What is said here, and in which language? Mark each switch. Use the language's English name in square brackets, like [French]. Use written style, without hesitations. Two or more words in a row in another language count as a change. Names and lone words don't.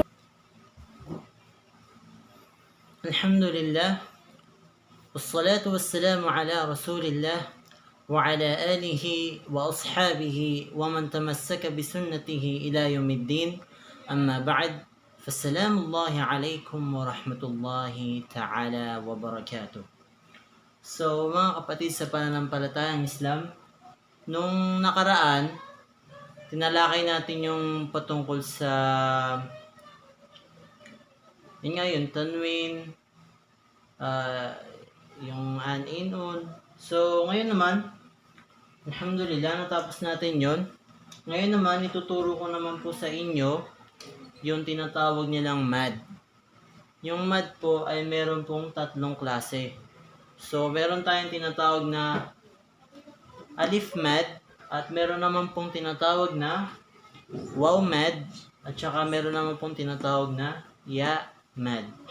[Arabic] الحمد لله والصلاة والسلام على رسول الله وعلى آله وأصحابه ومن تمسك بسنته إلى يوم الدين. أما بعد، فالسلام الله عليكم ورحمة الله تعالى وبركاته. [Filipino] So mga kapatid sa pananampalatayang Islam, nung nakaraan, tinalakay natin yung patungkol sa yung tanwin, yung an-in-un. So, ngayon naman, alhamdulillah, natapos natin yon. Ngayon naman, ituturo ko naman po sa inyo yung tinatawag nilang mad. Yung mad po ay meron pong tatlong klase. So, meron tayong tinatawag na alif mad, at meron naman pong tinatawag na waw mad, at saka meron naman pong tinatawag na ya mad.